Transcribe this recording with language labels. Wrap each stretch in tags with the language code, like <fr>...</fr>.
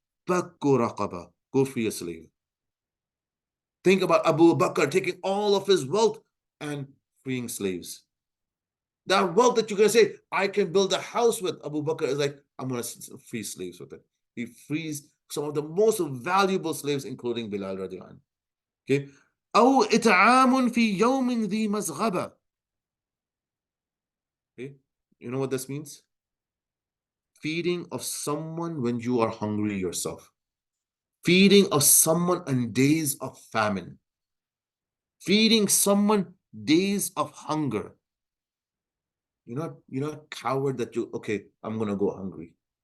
<ar>Fakku raqabah.</ar> <en>Go free a slave. Think about Abu Bakr taking all of his wealth and freeing slaves. That wealth that you're going to say, I can build a house with, Abu Bakr is like, I'm going to free slaves with it. He frees some of the most valuable slaves, including Bilal radiallahu anhu. Okay.</en> <ar>أو إطعام في يوم ذي مسغبة. Okay.</ar> <en>You know what this means? Feeding of someone when you are hungry yourself. Feeding of someone in days of famine. Feeding someone days of hunger. You're not coward that you, okay, I'm gonna go hungry.</en>